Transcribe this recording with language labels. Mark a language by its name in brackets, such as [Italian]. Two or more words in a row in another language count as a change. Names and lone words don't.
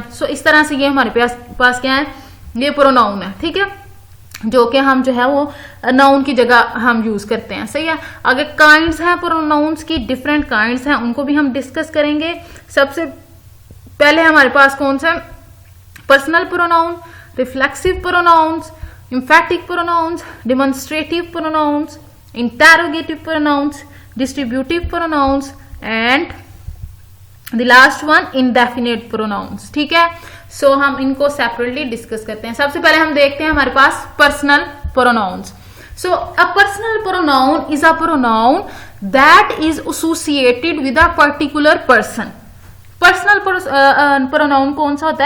[Hindi] सो इस तरह से ये हमारे पास क्या है? ये प्रोनाउन है, ठीक है, जो कि हम जो है वो नाउन की जगह हम यूज करते हैं, सही है। आगे काइंड्स हैं प्रोनाउंस की, [English] different kinds [Hindi] हैं, उनको भी हम डिस्कस करेंगे। सबसे पहले हमारे पास कौन सा? [English] personal pronoun, reflexive pronouns, emphatic pronouns, demonstrative pronouns, interrogative pronouns, distributive pronouns, and the last one indefinite pronouns, [Hindi] ठीक है। सो हम इनको सेपरेटली डिस्कस करते हैं। सबसे पहले हम देखते हैं हमारे पास [English] personal pronouns. So a personal pronoun is a pronoun that is associated with a particular person. personal pronoun [Hindi] कौन सा होता है?